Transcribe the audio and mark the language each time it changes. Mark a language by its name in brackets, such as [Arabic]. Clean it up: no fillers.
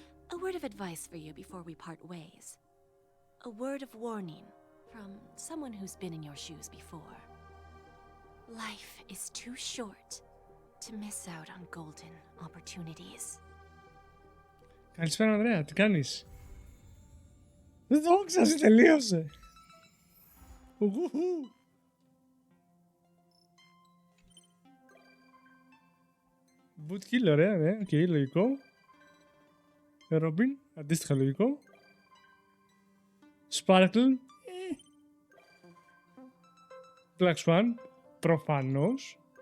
[English] A word of advice for you before we part ways. A word of warning from someone who's been in your shoes before. Life is too short to miss out on golden opportunities. [Greek] Καλησπέρα Ανδρέα, τι κάνεις? Δεν το ξasi, τελείωσε. Bootkill, ωραία, ναι, οκ, λογικό. Robin, αντίστοιχα λογικό. Sparkle. Black Swan, προφανώς.